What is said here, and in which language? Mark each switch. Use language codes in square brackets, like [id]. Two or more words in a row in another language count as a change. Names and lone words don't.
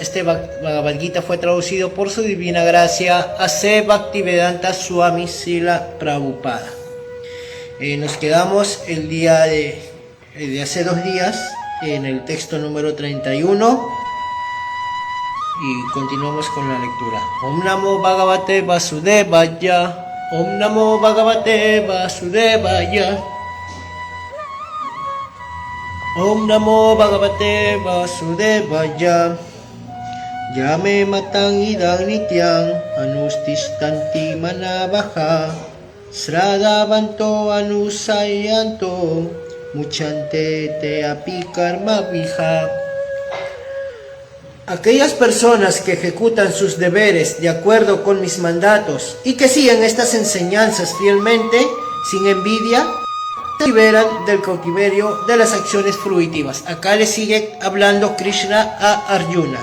[es] Este Bhagavad Gita fue traducido por su divina gracia A.C. Bhaktivedanta Swami Srila Prabhupada. Nos quedamos el día de hace 2 días en el texto número 31 y continuamos con la lectura. [sa] Om Namo Bhagavate Vasudevaya, Om Namo Bhagavate Vasudevaya, Om Namo Bhagavate Vasudevaya. Yame matang idang nityang anustistanti manavaha sradavanto anusayanto muchante te api karma vija. [es] Aquellas personas que ejecutan sus deberes de acuerdo con mis mandatos y que siguen estas enseñanzas fielmente, sin envidia, se liberan del cautiverio de las acciones fruitivas. Acá le sigue hablando Krishna a Arjuna.